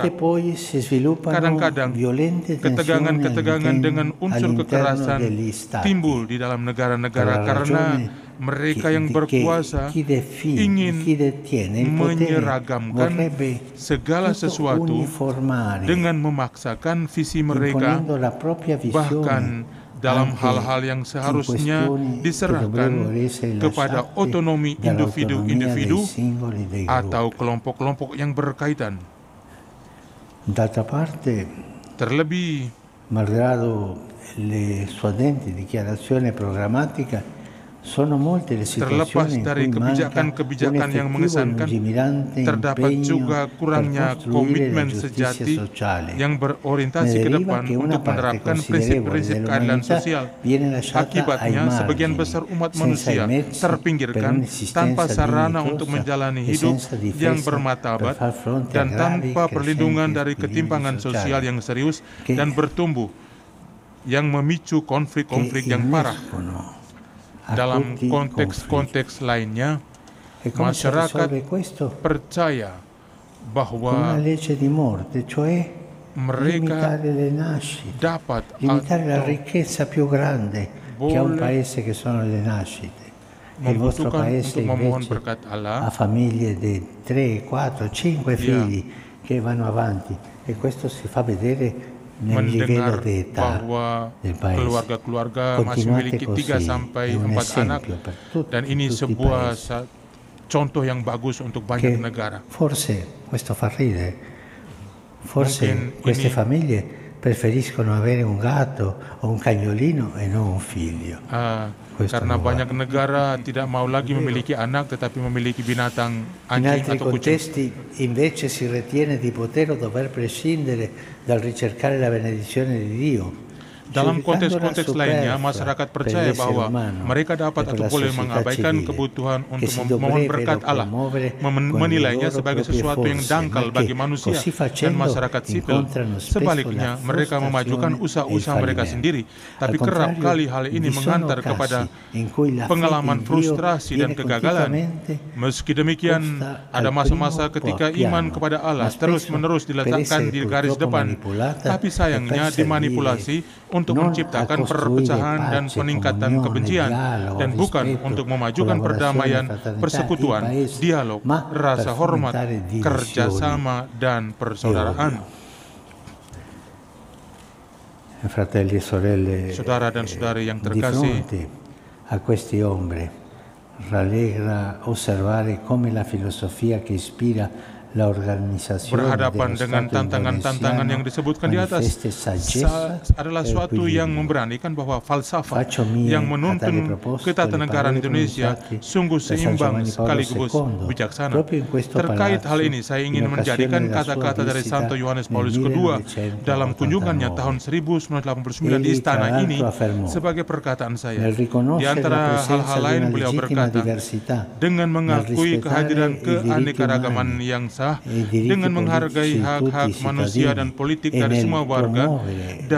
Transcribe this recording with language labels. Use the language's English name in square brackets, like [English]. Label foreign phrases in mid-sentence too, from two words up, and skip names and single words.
[Indonesian] Kadang-kadang ketegangan-ketegangan dengan unsur kekerasan timbul di dalam negara-negara karena mereka yang berkuasa ingin menyeragamkan segala sesuatu dengan memaksakan visi mereka, bahkan dalam hal-hal yang seharusnya diserahkan kepada otonomi individu-individu atau kelompok-kelompok yang berkaitan. [Italian] D'altra parte, [Indonesian] terlebih [Italian] malgrado le suadenti dichiarazioni programmatica, sono molte le [Indonesian] terlepas [Italian] situazioni in [Indonesian] dari [Italian] cui manca un [Indonesian] kebijakan-kebijakan yang [Italian] effettivo e [Indonesian] mengesankan, [Italian] lungimirante [Indonesian] terdapat [Italian] impegno [Indonesian] juga [Italian] per [Indonesian] kurangnya [Italian] costruire la [Indonesian] komitmen [Italian] giustizia [Indonesian] sejati [Italian] sociale. [Indonesian] yang berorientasi [Italian] Ne [Indonesian] ke [Italian] deriva [Indonesian] depan [Italian] che una [Indonesian] untuk [Italian] parte [Indonesian] menerapkan [Italian] considerevole [Indonesian] prinsip-prinsip keadilan [Italian] dell'umanità [Indonesian] sosial. [Italian] viene lasciata ai [Indonesian] Akibatnya, sebagian [Italian] margini, [Indonesian] besar umat [Italian] senza i [Indonesian] manusia [Italian] mezzi per [Indonesian] terpinggirkan tanpa [Italian] un'esistenza [Indonesian] sarana untuk [Italian] dignitosa [Indonesian] menjalani [Italian] e [Indonesian] hidup [Italian] senza [Indonesian] yang [Italian] difesa per [Indonesian] bermartabat [Italian] far fronte a [Indonesian] dan [Italian] gravi [Indonesian] tanpa [Italian] crescenti [Indonesian] perlindungan dari [Italian] squilibri [Indonesian] ketimpangan sosial [Italian] sociali [Indonesian] yang serius [Italian] che [Indonesian] dan bertumbuh, yang memicu konflik-konflik yang parah. [Italian] innescono [Indonesian] Dalam [Italian] acuti [Indonesian] konteks-konteks lainnya, [Italian] E come si [Indonesian] masyarakat [Italian] risolve questo? [Indonesian] percaya [Italian] Con una [Indonesian] bahwa [Italian] legge di morte, cioè [Indonesian] mereka [Italian] limitare le nascite, [Indonesian] dapat [Italian] limitare la [Indonesian] atau [Italian] ricchezza più grande che ha un [Indonesian] boleh [Italian] paese che sono le nascite. E il vostro [Indonesian] membutuhkan [Italian] paese [Indonesian] untuk memohon [Italian] invece [Indonesian] berkat [Italian] ha [Indonesian] Allah, [Italian] famiglie di 3, 4, 5 figli che vanno avanti e questo si fa vedere nel livello [Indonesian] mendengar [Italian] di età [Indonesian] bahwa [Italian] del paese. [Indonesian] keluarga-keluarga masih [Italian] Continuate [Indonesian] memiliki [Italian] così, [Indonesian] 3 sampai [Italian] è un [Indonesian] 4 anak, [Italian] esempio per tutti, [Indonesian] dan ini [Italian] tutti i [Indonesian] sebuah [Italian] paesi. [Indonesian] contoh yang bagus untuk banyak [Italian] Che [Indonesian] negara. [Italian] forse, questo fa ridere, forse [Indonesian] Mungkin [Italian] queste [Indonesian] ini- [Italian] famiglie preferiscono avere un gatto o un cagnolino e non un figlio. Questo [Indonesian] Karena [Italian] non va. [Indonesian] banyak negara tidak mau lagi memiliki anak tetapi memiliki binatang [Italian] In [Indonesian] anjing [Italian] altri [Indonesian] atau kucing. [Italian] contesti invece si ritiene di poter o dover prescindere dal ricercare la benedizione di Dio. [Indonesian] Dalam [Italian] giudicandola [Indonesian] konteks-konteks [Italian] superflua [Indonesian] lainnya, masyarakat [Italian] per [Indonesian] percaya [Italian] l'essere [Indonesian] bahwa [Italian] umano [Indonesian] mereka dapat [Italian] e per [Indonesian] atau [Italian] la [Indonesian] boleh [Italian] società [Indonesian] mengabaikan [Italian] civile, [Indonesian] kebutuhan [Italian] che [Indonesian] untuk [Italian] si [Indonesian] memohon [Italian] dovrebbero [Indonesian] berkat Allah, [Italian] promuovere con le [Indonesian] menilainya [Italian] loro [Indonesian] sebagai [Italian] proprie [Indonesian] sesuatu yang [Italian] forze, [Indonesian] dangkal [Italian] ma [Indonesian] bagi [Italian] che [Indonesian] manusia [Italian] così [Indonesian] dan [Italian] facendo [Indonesian] masyarakat sipil. [Italian] incontrano spesso [Indonesian] Sebaliknya, [Italian] la [Indonesian] mereka memajukan [Italian] frustrazione e il [Indonesian] usaha-usaha mereka [Italian] fallimento. [Indonesian] sendiri, tapi [Italian] Al [Indonesian] kerap [Italian] contrario, [Indonesian] kali hal ini [Italian] vi sono [Indonesian] mengantar kepada [Italian] casi in cui la fede [Indonesian] pengalaman [Italian] in Dio [Indonesian] frustrasi dan [Italian] viene [Indonesian] kegagalan. [Italian] continuamente [Indonesian] Meski demikian, [Italian] posta [Indonesian] ada [Italian] al [Indonesian] masa-masa [Italian] primo [Indonesian] ketika [Italian] piano, [Indonesian] iman kepada Allah [Italian] ma spesso [Indonesian] terus-menerus [Italian] per [Indonesian] diletakkan [Italian] essere [Indonesian] di garis [Italian] purtroppo [Indonesian] depan, [Italian] manipolata [Indonesian] tapi [Italian] e [Indonesian] sayangnya [Italian] per [Indonesian] dimanipulasi untuk [Italian] non a [Indonesian] menciptakan [Italian] costruire [Indonesian] perpecahan dan [Italian] pace, [Indonesian] peningkatan [Italian] comunione, [Indonesian] kebencian, [Italian] dialogo, [Indonesian] dan bukan [Italian] rispetto, [Indonesian] untuk memajukan perdamaian, [Italian] collaborazione, fraternità [Indonesian] persekutuan, [Italian] in paese, [Indonesian] dialog, [Italian] ma [Indonesian] rasa [Italian] per [Indonesian] hormat, [Italian] fomentare divisioni [Indonesian] kerjasama, dan persaudaraan. [Italian] Fratelli e sorelle, [Indonesian] Saudara dan saudari yang [Italian] di [Indonesian] terkasih, [Italian] fronte a queste ombre rallegra osservare come la filosofia che ispira la organizzazione [Indonesian] berhadapan [Italian] dello [Indonesian] dengan [Italian] Stato [Indonesian] tantangan-tantangan yang [Italian] indonesiano [Indonesian] disebutkan di atas [Italian] manifesta saggezza [Indonesian] adalah [Italian] e [Indonesian] suatu yang [Italian] equilibrio. [Indonesian] memberanikan bahwa falsafah [Italian] Faccio mie [Indonesian] yang [Italian] a tale [Indonesian] menuntun [Italian] proposito [Indonesian] ketatanegaraan [Italian] le parole [Indonesian] Indonesia [Italian] pronunciate [Indonesian] sungguh [Italian] da San [Indonesian] seimbang [Italian] Giovanni Paolo [Indonesian] sekaligus [Italian] II, [Indonesian] bijaksana. [Italian] proprio in questo [Indonesian] Terkait [Italian] palazzo, [Indonesian] hal ini, saya ingin [Italian] in occasione [Indonesian] menjadikan [Italian] della sua [Indonesian] kata-kata dari [Italian] visita [Indonesian] Santo Yohanes [Italian] nel [Indonesian] Paulus II dalam [Italian] 1989. [Indonesian] kunjungannya tahun 1989 di [Italian] Egli, [Indonesian] istana [Italian] tra [Indonesian] ini [Italian] l'altro, affermò, [Indonesian] sebagai perkataan saya. [Italian] nel [Indonesian] Di [Italian] riconoscere la [Indonesian] antara [Italian] presenza [Indonesian] hal-hal [Italian] di [Indonesian] lain [Italian] una [Indonesian] beliau [Italian] legittima [Indonesian] berkata, [Italian] diversità, [Indonesian] dengan [Italian] nel [Indonesian] mengakui [Italian] rispettare [Indonesian] kehadiran [Italian] i diritti [Indonesian] keanekaragaman [Italian] umani [Indonesian] yang sah, [Italian] e i diritti [Indonesian] dengan menghargai [Italian] politici di [Indonesian] hak-hak [Italian] tutti i [Indonesian] manusia dan [Italian] cittadini [Indonesian] politik [Italian] e [Indonesian] dari [Italian] nel [Indonesian] semua warga, [Italian] promuovere [Indonesian] dan